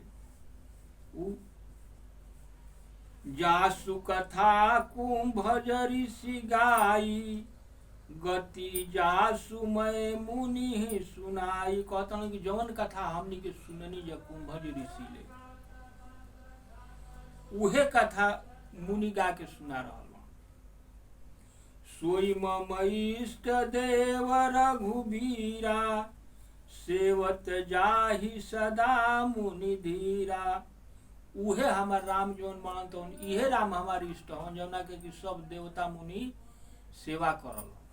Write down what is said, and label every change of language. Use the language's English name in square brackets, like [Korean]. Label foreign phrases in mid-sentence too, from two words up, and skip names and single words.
[Awadhi] उ जासु कथा कुंभ ऋषि गाई। गति जासु मैं मुनि सुनाई। [Bhojpuri] कहतन कि जवन कथा हमनी के सुननी जा कुंभ ऋषि ले, उहे कथा मुनि गा के सुना रहल। [Awadhi] सोई मम इष्ट देव रघुबीरा। सेवत जाहि सदा मुनि धीरा। [Bhojpuri] उहे हमार राम जौन बनन तौन इहे राम हमार इष्ट हन जौना के कि सब देवता मुनि सेवा करल।